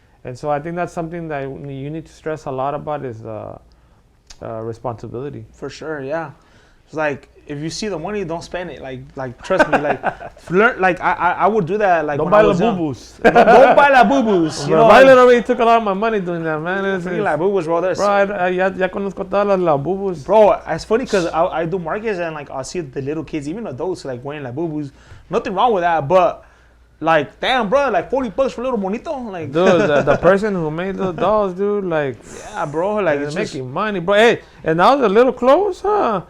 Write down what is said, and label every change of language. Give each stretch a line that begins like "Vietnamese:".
English: And so I think that's something that you need to stress a lot about, is responsibility. For sure, yeah. It's like, if you see the money, don't spend it. Like trust me, like learn. Like, I would do that. Like, don't buy la boo-boos. Don't buy la boo-boos. You know, Violet already took a lot of my money doing that, man. It's like boo-boos, bro.
Spanish: Ya conozco todas las boo-boos.
English: Bro, it's funny because I do markets, and like, I'll see the little kids, even adults, like wearing la boo-boos. Nothing wrong with that, but Like, damn, bro, like $40 for little monito. Like, Dude, the person who made those dolls, dude, like, yeah, bro, like it's it's just, making money, bro. Hey, and now the little clothes, huh?